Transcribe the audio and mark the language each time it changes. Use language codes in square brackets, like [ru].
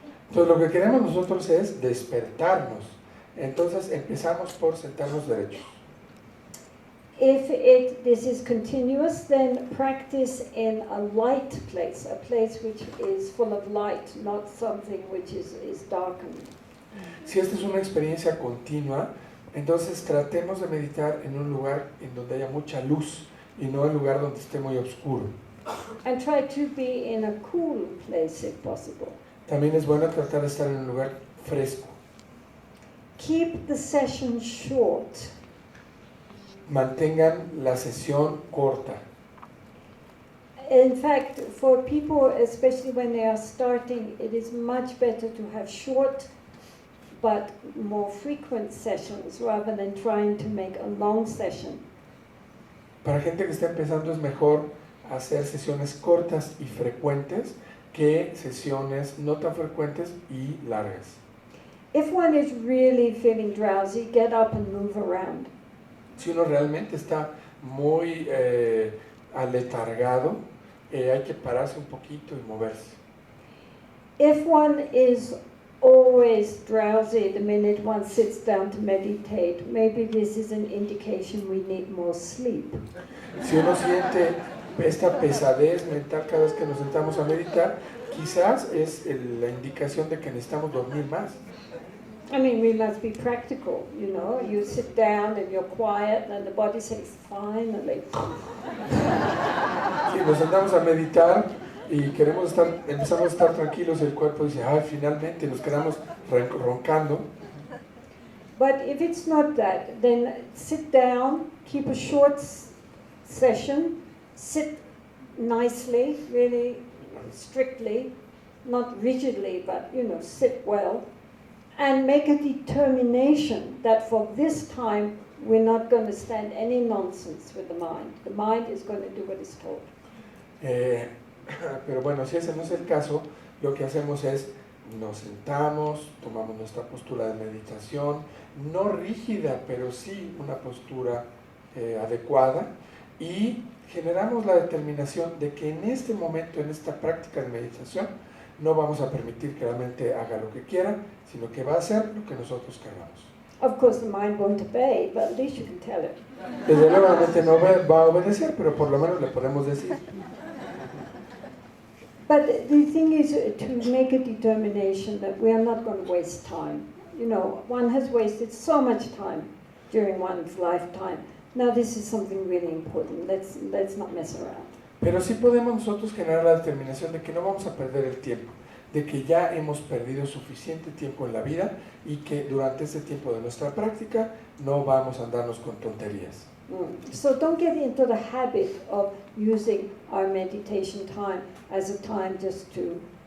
[es] Entonces lo que queremos nosotros es despertarnos. Entonces empezamos por sentarnos derechos. [en] If this is continuous, then practice in a light place, a place which is full of light, not something which is darkened. [es] Si esta es una experiencia continua, entonces tratemos de meditar en un lugar en donde haya mucha luz y no en un lugar donde esté muy oscuro. [en] And try to be in a cool place if possible. [es] También es bueno tratar de estar en un lugar fresco. [en] Keep the session short. [es] Mantengan la sesión corta. [en] In fact, for people, especially when they are starting, it is much better to have short but more frequent sessions rather than trying to make a long session. [es] Para gente que está empezando es mejor hacer sesiones cortas y frecuentes que sesiones no tan frecuentes y largas. [en] If one is really feeling drowsy, get up and move around. [es] Si uno realmente está muy aletargado, hay que pararse un poquito y moverse. [en] If one is always drowsy the minute one sits down to meditate, maybe this is an indication we need more sleep. [es] Si uno siente esta pesadez mental cada vez que nos sentamos a meditar, quizás es la indicación de que necesitamos dormir más. [en] I mean, we must be practical, You sit down and you're quiet and the body says, finally. [es] Si nos sentamos a meditar y empezamos a estar tranquilos y el cuerpo dice, finalmente nos quedamos roncando. [en] But if it's not that, then sit down, keep a short session, sit nicely, really strictly, not rigidly, but, sit well. And make a determination that for this time we're not going to stand any nonsense with the mind. The mind is going to do what it's told. [es] Pero bueno, si ese no es el caso, lo que hacemos es nos sentamos, tomamos nuestra postura de meditación, no rígida, pero sí una postura adecuada, y generamos la determinación de que en este momento, en esta práctica de meditación, no vamos a permitir que la mente haga lo que quiera, sino que va a hacer lo que nosotros queramos. [en] Of course, the mind won't obey, but at least you can tell it. [es] Desde luego la mente no va a obedecer, pero por lo menos le podemos decir. [en] But the thing is to make a determination that we are not going to waste time. One has wasted so much time during one's lifetime. Now this is something really important. Let's not mess around. [es] Pero sí podemos nosotros generar la determinación de que no vamos a perder el tiempo, de que ya hemos perdido suficiente tiempo en la vida y que durante este tiempo de nuestra práctica no vamos a andarnos con tonterías. [en] So don't get into the habit of using our meditation time as a time just to